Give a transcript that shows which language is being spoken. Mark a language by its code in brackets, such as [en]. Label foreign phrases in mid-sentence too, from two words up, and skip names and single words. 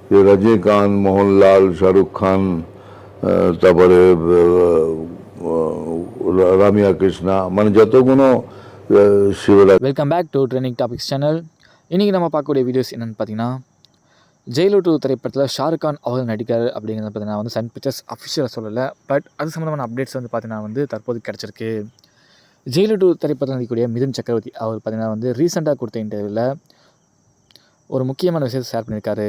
[bn] रजनीकांत, मोहनलाल, शाहरुख खान, তারপরে রামিয়া কৃষ্ণা, মানে যতগুলো শিবরাজ. [en] Welcome back to trending topics channel. [ta] இன்றைக்கி நம்ம பார்க்கக்கூடிய வீடியோஸ் என்னென்னு பார்த்தீங்கன்னா, ஜெயிலர் 2 திரைப்படத்தில் ஷாருக் கான் அவர்கள் நடிக்கிறார் அப்படிங்கிறத பார்த்தீங்கன்னா வந்து சன் பிக்சர்ஸ் அஃபிஷியலாக சொல்லலை. பட் அது சம்மந்தமான அப்டேட்ஸ் வந்து பார்த்தீங்கன்னா வந்து தற்போது கிடச்சிருக்கு. ஜெயிலர் 2 திரைப்படத்தில் நடிக்கக்கூடிய மிதுன் சக்கரவர்த்தி அவர் பார்த்தீங்கன்னா வந்து ரீசெண்டாக கொடுத்த இன்டர்வியூவில் ஒரு முக்கியமான விஷயத்தை ஷேர் பண்ணியிருக்காரு.